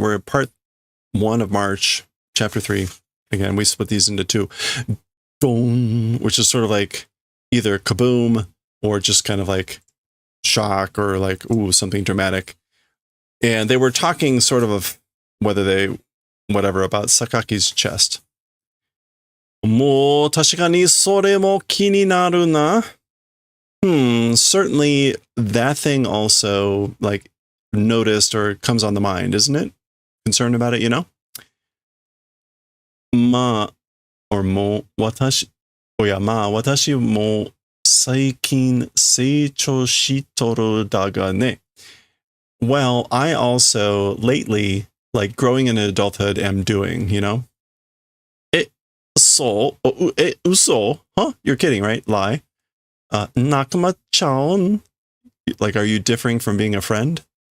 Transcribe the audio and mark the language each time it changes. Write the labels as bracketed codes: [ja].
[en] We're at part 1 of March, chapter 3. Again, we split these into 2. Don, which is sort of like either kaboom or just kind of like shock or like, ooh, something dramatic. And they were talking sort of whatever, about Sakaki's chest. [ja] もう確かにそれも気になるな。 [en] Certainly that thing also like noticed or comes on the mind, isn't it? Concerned about it, you know? [ja] まあ、 [en] or [ja] もう私も最近成長しとるだがね。 [en] Well, I also lately, like growing into adulthood, am doing, you know? [ja] Uso? [en] Huh? You're kidding, right? Lie. [ja] Nakama-chan? [en] Like, are you differing from being a friend?